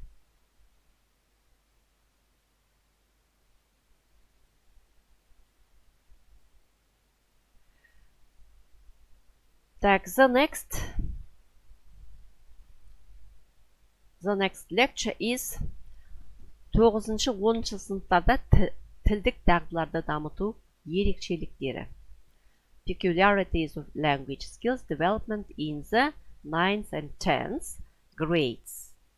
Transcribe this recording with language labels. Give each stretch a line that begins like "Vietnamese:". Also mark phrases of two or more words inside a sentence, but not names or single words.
English: The next lecture is
Kazakh: 9-10 сыныптарда тілдік дағдыларды дамыту ерекшеліктері.
English: Peculiarities of language skills development in the 9th and 10th grades.